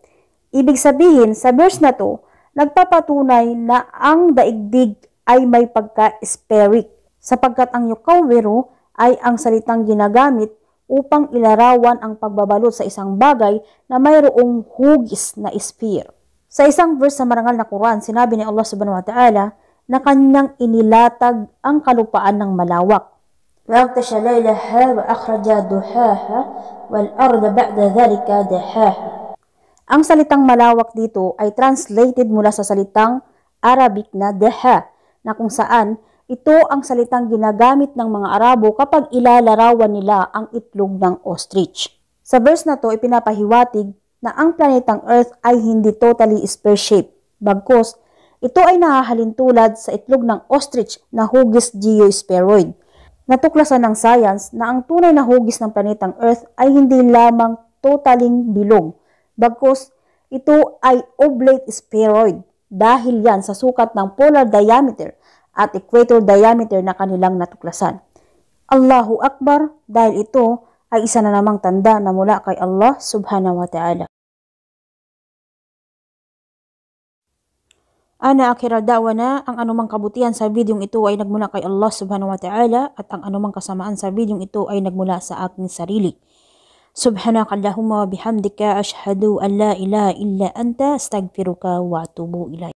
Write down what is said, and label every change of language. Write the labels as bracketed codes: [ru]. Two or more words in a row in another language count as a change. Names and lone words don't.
[tl] Ibig sabihin, sa verse na to, nagpapatunay na ang daigdig ay may pagka-spheric, sapagkat ang yukawiru ay ang salitang ginagamit upang ilarawan ang pagbabalot sa isang bagay na mayroong hugis na sphere. Sa isang verse sa marangal na Quran, sinabi ni Allah [ar] سبحانه وتعالى [tl] na kanyang inilatag ang kalupaan ng malawak. [ar] وَأَغْطَشَ لَيْلَهَا وَأَخْرَجَ دُحَاهَا وَالْأَرْضَ بَعْدَ ذَلِكَ دَحَاهَا. [tl] Ang salitang malawak dito ay translated mula sa salitang Arabic na daha, na kung saan ito ang salitang ginagamit ng mga Arabo kapag ilalarawan nila ang itlog ng ostrich. Sa verse na to, ipinapahiwatig na ang planetang Earth ay hindi [en] totally sphere-shaped. [tl] Bagkus, ito ay nahahalin tulad sa itlog ng ostrich na hugis geospheroid. Natuklasan ng science na ang tunay na hugis ng planetang Earth ay hindi lamang totaling bilog. Bagkus, ito ay [en] oblate spheroid [tl] dahil yan sa sukat ng [en] polar diameter [tl] at [en] equator diameter [tl] na kanilang natuklasan. [ar] الله أكبر, [tl] dahil ito ay isa na namang tanda na mula kay Allah [ar] سبحانه وتعالى. وآخر دعوانا, [tl] ang anumang kabutihan sa videong ito ay nagmula kay Allah [ar] سبحانه وتعالى [tl] at ang anumang kasamaan sa videong ito ay nagmula sa aking sarili. [ar] سبحانك اللهم وبحمدك أشهد أن لا إله إلا أنت أستغفرك وأتوب إليك.